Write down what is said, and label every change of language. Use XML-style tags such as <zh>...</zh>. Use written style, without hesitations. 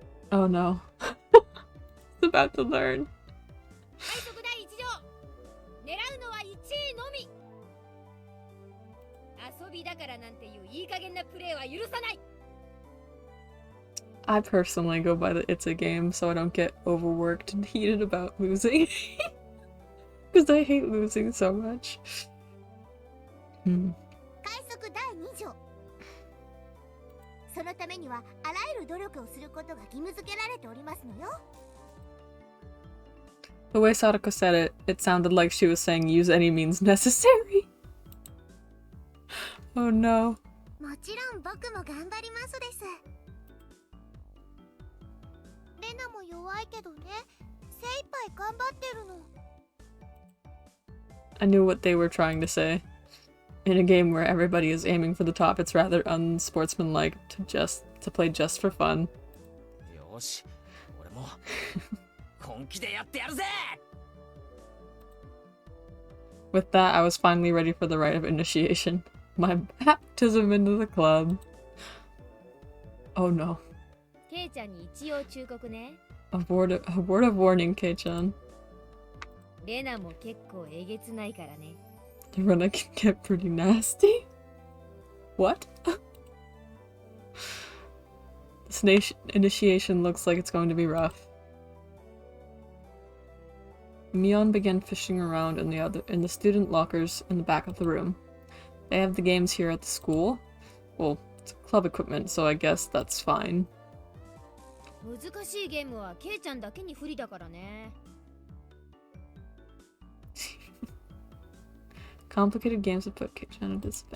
<en>Oh no. It's about to learn.</en> <ja>快速第一条、狙うのは1位のみ。遊びだからなんていういい加減なプレーは許さない。</ja> <en>I personally go by the it's a game so I don't get overworked and heated about losing. Because I hate losing so much.</en> <ja>快速第2条。そのためにはあらゆる努力をすることが義務付けられておりますのよ。</ja> <en>The way Sadako said it, it sounded like she was saying use any means necessary. Oh no.</en> <ja>もちろん僕も頑張りますです。レナも弱いけどね、精一杯頑張ってるの。</ja> <en>I knew what they were trying to say. In a game where everybody is aiming for the top, it's rather unsportsmanlike to play just for fun.</en> <ja>よし、俺も本気でやってやるぜ。</ja> <en>With that, I was finally ready for the rite of initiation. My baptism into the club. Oh no.</en> <ja>ケイちゃんに一応忠告ね。</ja> <en>A word of warning, Kei-chan.</en> <ja>レナも結構えげつないからね。</ja> <en>The runner can get pretty nasty. What? This initiation looks like it's going to be rough. Mion began fishing around in the student lockers in the back of the room. They have the games here at the school. Well, it's club equipment, so I guess that's fine.</en> <ja>難しいゲームはケイちゃんだけに不利だからね。</ja> <en>Complicated games that put Kate-chan at disadvantage.</en>